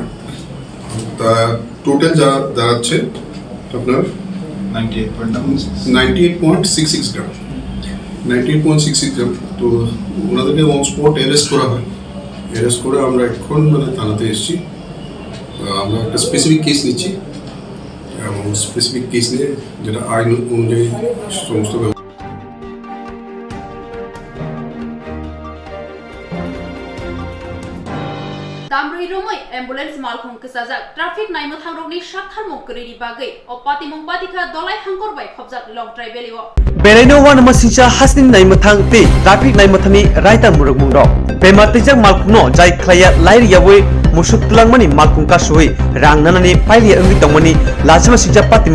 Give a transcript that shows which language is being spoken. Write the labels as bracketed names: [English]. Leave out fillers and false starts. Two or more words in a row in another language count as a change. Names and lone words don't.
[Bangla] তা টোটাল যা দাঁড়াচ্ছে আপনার 98.66 গ্রাম। 98.66 গ্রাম। তো ওনাদেরকে [English] on spot arrest [Bangla] করা হয়। অ্যারেস্ট করে আমরা এখন থানাতে এসেছি, আমরা একটা [English] specific case [Bangla] নিচ্ছি এবং [English] specific case [Bangla] নিয়ে যেটা আইন অনুযায়ী সমস্ত [Kok Borok] दामब्रै रोमै एम्बुलेन्स मालखं कसाजाक ट्राफिक नायनो थांरकनि साथार मगरिनि बागै अपाति मंपातिका दलाय हांगरबाय खबजाक लं ट्राइबेलिओ बेरायनो वान मसिंचा हासनि नायमथां ते ट्राफिक नायमथानि रायता मुरुग मुंडो बेमातिजak मालखुनो जाय ख्लाया लाइरियावै मुसुक तुलांगमानि मालखुं कासुइ रांनानानि पाइलिया अंगि तंगमानि लाजमा सिंचा पातिमु